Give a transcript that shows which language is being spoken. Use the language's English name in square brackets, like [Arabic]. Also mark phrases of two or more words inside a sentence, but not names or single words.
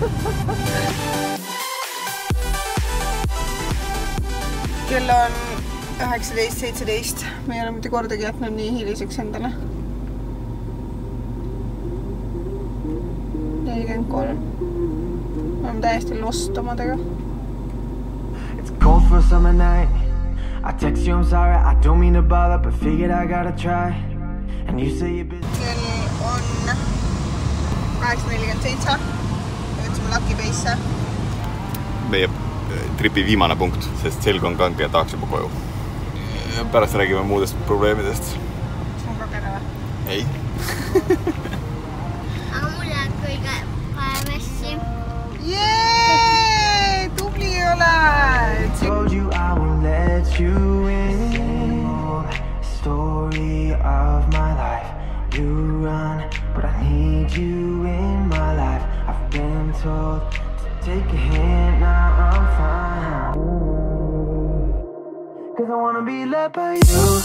[Estonian] Kell on 19:17. Me ei ole mitte kordagi jätnud nii hiliseks endale. 43. Me oleme täiesti lost omadega. [English] It's cold for a summer night. I text you, I'm sorry, I don't mean to bother, but figured I gotta try. And you say you're busy. [Estonian] Kell on 8:47. Jõudsime Lucky Base'e. Meie tripi viimane punkt, sest selg on kange ja tahaks juba koju. Pärast räägime muudest probleemidest. See on kageda või? Ei. Aga mulle kõige parem asja. Jee! Tubli oled! [English] Told you I won't let you in. Story of my life. You run, but I need you in my life. I've been told to take a hint, now I'm fine. Cause I wanna be loved by you.